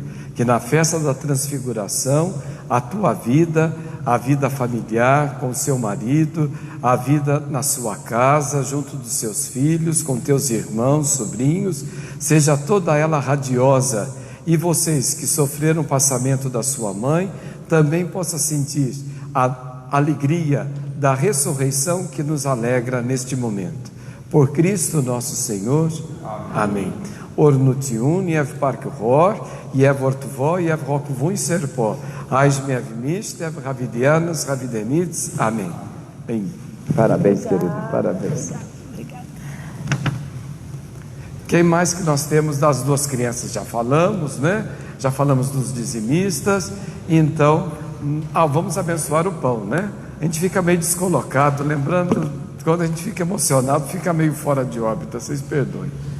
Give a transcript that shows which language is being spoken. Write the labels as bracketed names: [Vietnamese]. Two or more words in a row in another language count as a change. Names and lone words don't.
[Portuguese] Que na festa da transfiguração, a tua vida, a vida familiar com seu marido, a vida na sua casa, junto dos seus filhos, com teus irmãos, sobrinhos, seja toda ela radiosa. E vocês que sofreram o passamento da sua mãe, também possa sentir a alegria da ressurreição que nos alegra neste momento. Por Cristo nosso Senhor. Amém. [Armenian] Օրհնութիւն, եւ փառք Հօր, եւ Որդւոյ, եւ Հոգւոյն Սրբոյ, այժմ եւ միշտ, եւ յաւիտեանս, յաւիտենից. [Portuguese] Amém. Bem, parabéns, querido, parabéns. Quem mais que nós temos das duas crianças? Já falamos, né? Já falamos dos dizimistas. Então, vamos abençoar o pão, né? A gente fica meio descolocado, lembrando, quando a gente fica emocionado, fica meio fora de órbita, vocês perdoem.